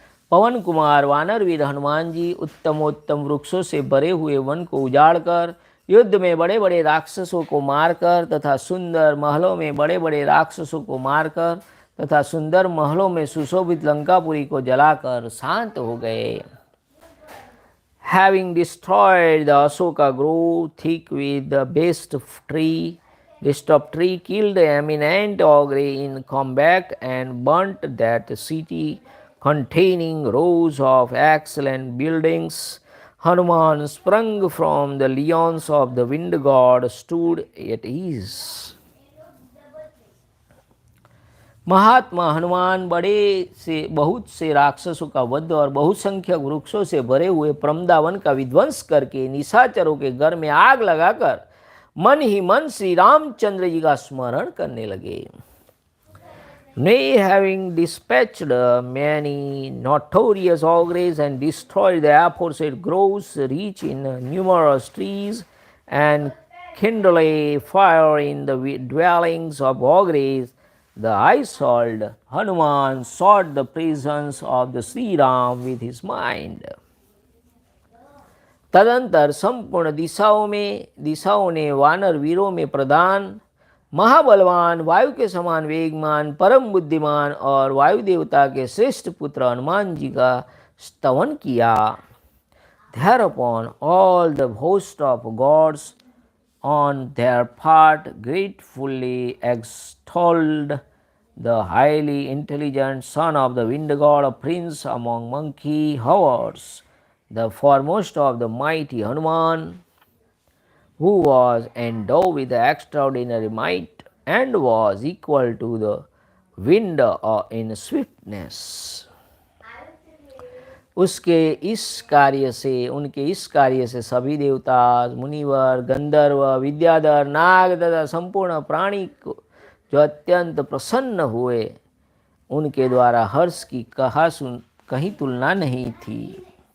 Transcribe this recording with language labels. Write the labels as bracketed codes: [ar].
[hi] पवन कुमार वानरवीर हनुमान जी उत्तमोत्तम वृक्षों से भरे हुए वन को उजाड़कर, युद्ध में बड़े बड़े राक्षसों को मारकर तथा सुंदर महलों में बड़े बड़े राक्षसों को मारकर तथा सुंदर महलों में सुशोभित लंकापुरी को जलाकर शांत हो गए। [en] Having destroyed the Ashoka grove thick with the best of tree, killed the eminent ogre in combat and burnt that city containing rows of excellent buildings, Hanuman sprung from the lions of the wind god, stood at ease. [hi] महात्मा हनुमान बहुत से राक्षसों का वध और बहुसंख्यक वृक्षों से भरे हुए प्रमदावन का विध्वंस करके निशाचरों के घर में आग लगाकर मन ही मन श्री रामचंद्र जी का स्मरण करने लगे। [en] Nay, having dispatched many notorious ogres and destroyed the aforesaid groves rich in numerous trees, and kindled a fire in the dwellings of ogres, the high-souled Hanuman sought the presence of the Sri Ram with his mind. [hi] तदंतर संपूर्ण दिशाओं ने वानर वीरों में प्रधान महाबलवान, वायु के समान वेगमान, परम बुद्धिमान और वायु देवता के श्रेष्ठ पुत्र हनुमान जी का स्तवन किया। [en] Thereupon all the host of gods on their part gratefully extolled the highly intelligent son of the wind god, a prince among monkey hordes, the foremost of the mighty Hanuman, who was endowed with extraordinary might and was equal to the wind in swiftness. [hi] उनके इस कार्य से सभी देवता, मुनिवर, गंधर्व, विद्याधर, नाग तथा संपूर्ण प्राणी को जो अत्यंत प्रसन्न हुए, उनके द्वारा हर्ष की कहीं तुलना नहीं थी।